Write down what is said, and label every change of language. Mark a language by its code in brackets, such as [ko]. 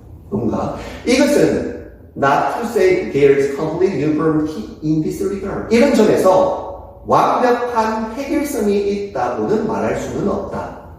[ko] 뭔가? 이것은 [en] not to say there's complete uniformity in this regard. [ko] 이런 점에서 완벽한 해결성이 있다고는 말할 수는 없다.